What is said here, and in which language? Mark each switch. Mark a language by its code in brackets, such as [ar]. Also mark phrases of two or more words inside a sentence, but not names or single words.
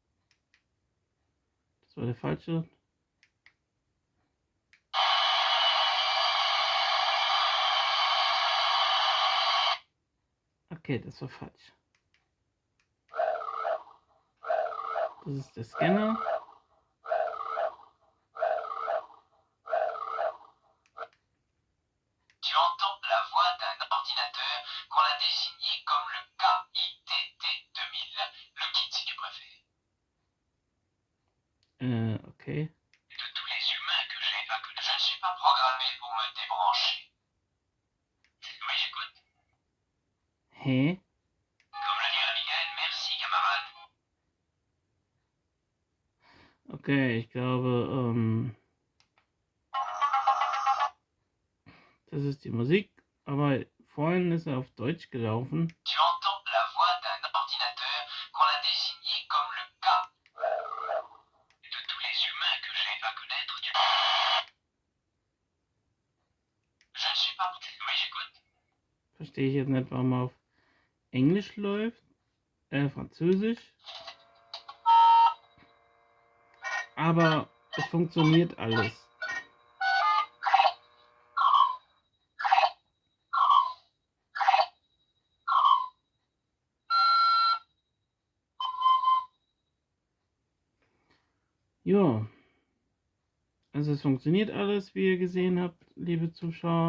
[de] Das war der falsche. Okay, das war falsch. Das ist der Scanner. [fr] Tu entends la voix d'un ordinateur qu'on a désigné comme le KITT 2000, le kit si tu préfères. Okay. De tous les humains que j'ai inconnus, je ne suis pas programmé pour me débrancher. Oui, j'écoute. Hä? Comme le dirait Michael, merci camarade. [de] Okay, ich glaube, das ist die Musik, aber vorhin ist er auf Deutsch gelaufen. [fr] Tu entends la voix d'un ordinateur qu'on a désigné comme le K. De tous les humains que j'ai à connaître, je ne suis pas... Oui, j'écoute. [de] Verstehe ich jetzt nicht, warum er auf Englisch läuft, Französisch. Aber es funktioniert alles. Ja, also es funktioniert alles, wie ihr gesehen habt, liebe Zuschauer.